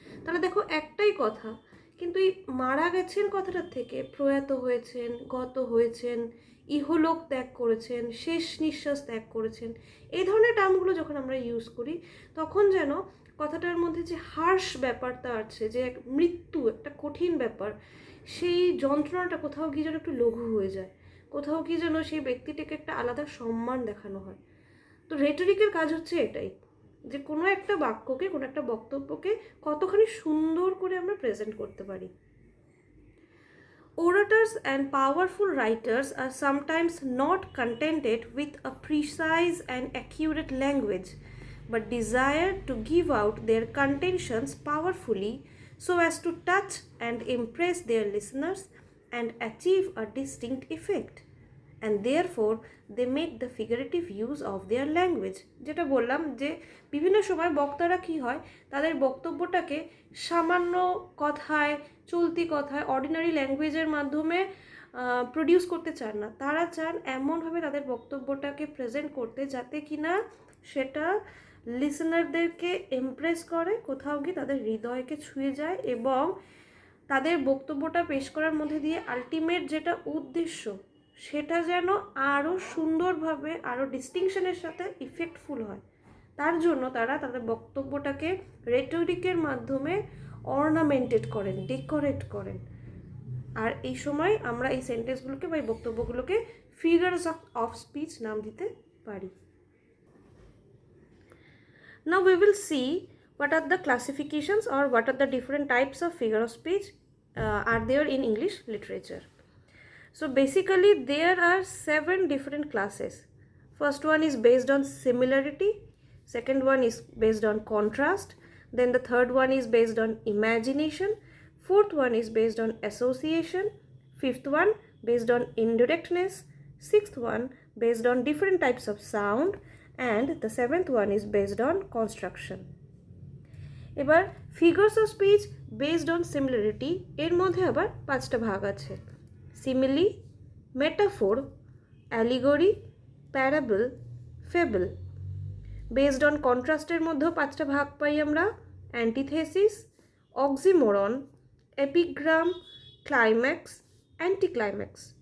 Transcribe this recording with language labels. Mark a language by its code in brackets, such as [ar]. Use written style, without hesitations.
[bn] তাহলে দেখো একটাই কথা, কিন্তু এই মারা গেছেন কথাটার থেকে প্রয়াত হয়েছেন, গত হয়েছেন, ইহলোক ত্যাগ করেছেন, শেষ নিঃশ্বাস ত্যাগ করেছেন, এই ধরনের টার্মগুলো যখন আমরা ইউজ করি তখন যেন কথাটার মধ্যে যে হার্শ ব্যাপারটা আছে, যে মৃত্যু একটা কঠিন ব্যাপার, সেই যন্ত্রণাটা কোথাও গিয়ে যেন একটু লঘু হয়ে যায়, কোথাও গিয়ে যেন সেই ব্যক্তিটিকে একটা আলাদা সম্মান দেখানো হয়। তো রেটরিকের কাজ হচ্ছে এটাই, যে কোনো একটা বাক্যকে, কোনো একটা বক্তব্যকে কতখানি সুন্দর করে আমরা প্রেজেন্ট করতে পারি। [en] Orators and powerful writers are sometimes not contented with a precise and accurate language, but desire to give out their contentions powerfully so as to touch and impress their listeners and achieve a distinct effect. And therefore they make the figurative use of their language. [bn] যেটা বললাম যে বিভিন্ন সময় বক্তারা কি হয়, তাদের বক্তব্যটাকে সামান্য কথায়, চলতি কথায়, অর্ডিনারি ল্যাঙ্গুয়েজের মাধ্যমে প্রডিউস করতে চান না। তারা চান এমনভাবে তাদের বক্তব্যটাকে প্রেজেন্ট করতে যাতে কিনা সেটা লিসনারদেরকে ইমপ্রেস করে, কোথাও গিয়ে তাদের হৃদয়কে ছুঁয়ে যায়, এবং তাদের বক্তব্যটা পেশ করার মধ্যে দিয়ে আলটিমেট যেটা উদ্দেশ্য সেটা যেন আরও সুন্দরভাবে, আরও ডিস্টিংশনের সাথে ইফেক্টফুল হয়। তার জন্য তারা তাদের বক্তব্যটাকে রেটরিকের মাধ্যমে অর্নামেন্টেড করেন, ডেকোরেট করেন। আর এই সময় আমরা এই সেন্টেন্সগুলোকে বা এই বক্তব্যগুলোকে ফিগার্স অফ স্পিচ নাম দিতে পারি। [en] Now we will see what are the classifications or what are the different types of figure of speech are there in English literature. So basically there are 7 different classes. First one is based on similarity, second one is based on contrast, then the third one is based on imagination, fourth one is based on association, fifth one based on indirectness, sixth one based on different types of sound, and the seventh one is based on construction. [bn] এবার figures of speech based on similarity এর মধ্যে আবার 5টা ভাগ আছে। Simile, metaphor, allegory, parable, fable. Based on কন্ট্রাস্টের মধ্যেও 5টা ভাগ পাই আমরা। Antithesis, oxymoron, epigram, climax, অ্যান্টিক্লাইম্যাক্স।